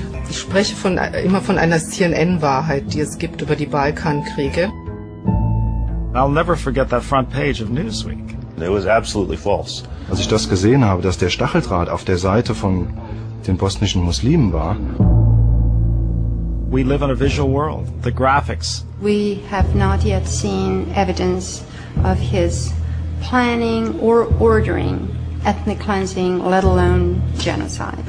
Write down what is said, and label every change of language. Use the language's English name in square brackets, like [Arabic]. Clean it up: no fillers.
[German] Ich spreche immer von einer CNN-Wahrheit, die es gibt über die Balkankriege. [English] I'll never forget that front page of Newsweek. It was absolutely false. [German] Als ich das gesehen habe, dass der Stacheldraht auf der Seite von den bosnischen Muslimen war. [English] We live in a visual world. The graphics. We have not yet seen evidence of his planning or ordering ethnic cleansing, let alone genocide.